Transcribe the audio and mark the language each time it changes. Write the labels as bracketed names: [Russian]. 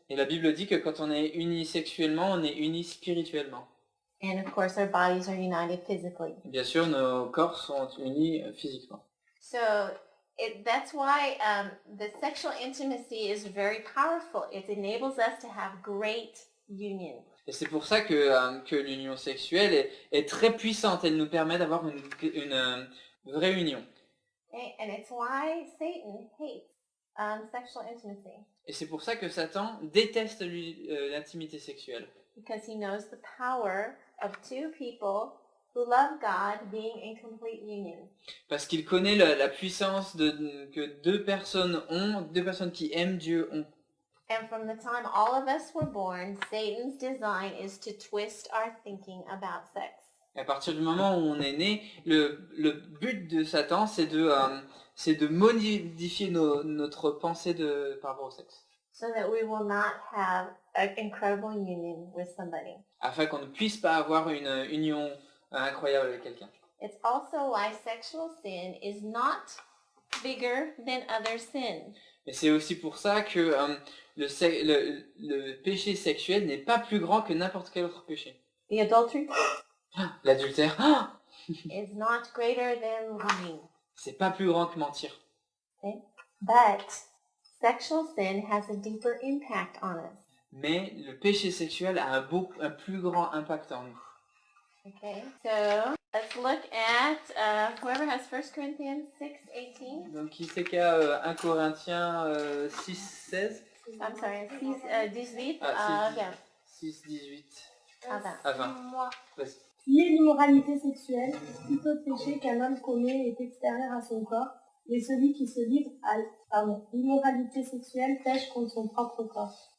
[French] Et la Bible dit que quand on est unis sexuellement, on est unis spirituellement. [English] And of course, our bodies are united physically. [French] Bien sûr, nos corps sont unis physiquement. [English] So that's why the sexual intimacy is very powerful. It enables us to have great union. [French] Et c'est pour ça que l'union sexuelle est très puissante. Elle nous permet d'avoir une vraie union. [English] Okay? And it's why Satan hates sexual intimacy. [French] Et c'est pour ça que Satan déteste l'intimité sexuelle. [English] Because he knows the power of two people who love God being in complete union. [French] Parce qu'il connaît la puissance que deux personnes qui aiment Dieu ont. [English] And from the time all of us were born, Satan's design is to twist our thinking about sex. [French] Et à partir du moment où on est né, le but de Satan, c'est de modifier notre pensée par rapport au sexe. [English] So that we will not have an incredible union with somebody. [French] Afin qu'on ne puisse pas avoir une union incroyable avec quelqu'un. [English] It's also why sexual sin is not bigger than other sin. [French] Et c'est aussi pour ça que le péché sexuel n'est pas plus grand que n'importe quel autre péché. [English] The adultery [French] L'adultère, [English] is not greater than lying. [French] c'est pas plus grand que mentir. [English] Okay? But sexual sin has a deeper impact on us. [French] Mais le péché sexuel a un plus grand impact en nous. [English] Okay, so let's look at whoever has 1 Corinthians 6:18. [French] Donc qui c'est qu'il y a 1 Corinthiens 6, 16 [English] I'm sorry, 6, 18. Yeah. 6, 18 [French] Avant. à 20. Vas-y. Qui est l'immoralité sexuelle, plutôt de péché qu'un homme commet est extérieur à son corps, mais celui qui se livre à l'immoralité sexuelle pêche contre son propre corps.